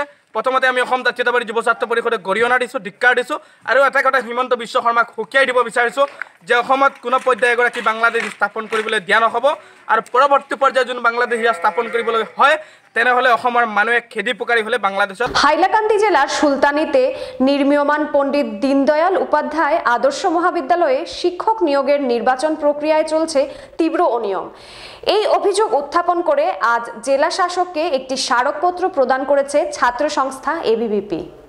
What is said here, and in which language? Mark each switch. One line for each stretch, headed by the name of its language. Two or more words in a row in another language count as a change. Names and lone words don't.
Assamese: প্ৰথমতে আমি অসম জাতীয়তাবাদী যুৱ ছাত্ৰ পৰিষদে গৰিহণা দিছোঁ, ধিক্কাৰ দিছোঁ। আৰু এটা কথা হিমন্ত বিশ্ব শৰ্মাক সকীয়াই দিব বিচাৰিছোঁ যে অসমত কোনো পৰ্যায় এগৰাকী বাংলাদেশ স্থাপন কৰিবলৈ দিয়া নহ'ব। আৰু পৰৱৰ্তী পৰ্যায়ত যোন বাংলাদেশ স্থাপন কৰিবলৈ হয় তেনেহ'লে অসমৰ মানুহে খেদি পুকাৰি হ'লে বাংলাদেশত।
Bangla: হাইলাকান্দি জেলার সুলতানিতে নির্মীয়মান পণ্ডিত দীনদয়াল উপাধ্যায় আদর্শ মহাবিদ্যালয়ে শিক্ষক নিয়োগের নির্বাচন প্রক্রিয়ায় চলছে তীব্র অনিয়ম। এই অভিযোগ উত্থাপন করে আজ জেলা শাসককে একটি স্মারকপত্র প্রদান করেছে ছাত্র সংস্থা এবিভিপি।